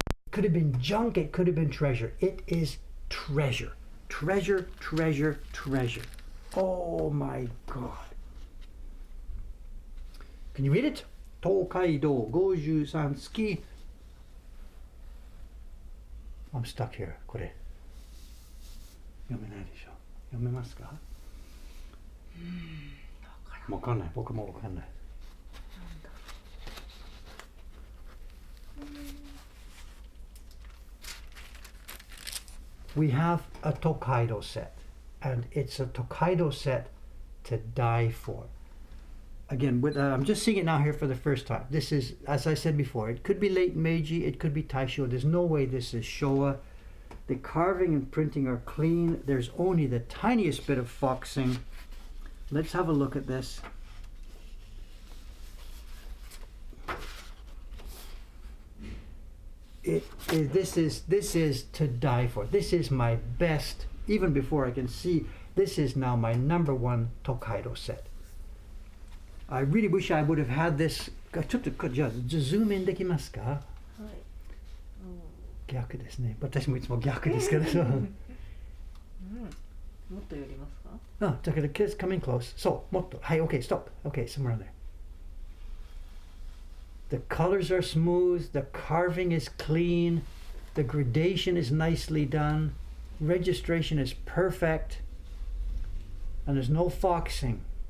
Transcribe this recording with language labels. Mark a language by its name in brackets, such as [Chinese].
[English] Could have been junk, it could have been treasure. It is treasure. Treasure, treasure, treasure. Oh my God. Can you read it? 東海道53月 I'm stuck here. [Japanese] これ読めないでしょ。読めますか？わかんない。僕もわかんない。 [English] We have a Tokaido set, and it's a Tokaido set to die for. Again, I'm just seeing it now here for the first time. This is, as I said before, it could be late Meiji, it could be Taisho. There's no way this is Showa. The carving and printing are clean. There's only the tiniest bit of foxing. Let's have a look at this. This is to die for. This is my best, even before I can see. This is now my #1 Tokaido set. I really wish I would have had this. [Japanese] ちょっとじゃあズームインできますか？はい。逆ですね。私もいつも逆ですから。うん。もっと寄りますか？あ、だけど [English] kids coming close. [Japanese] そう、もっと。 [English] はい、okay, stop. Okay, somewhere there. The colors are smooth, the carving is clean, the gradation is nicely done, registration is perfect, and there's no foxing.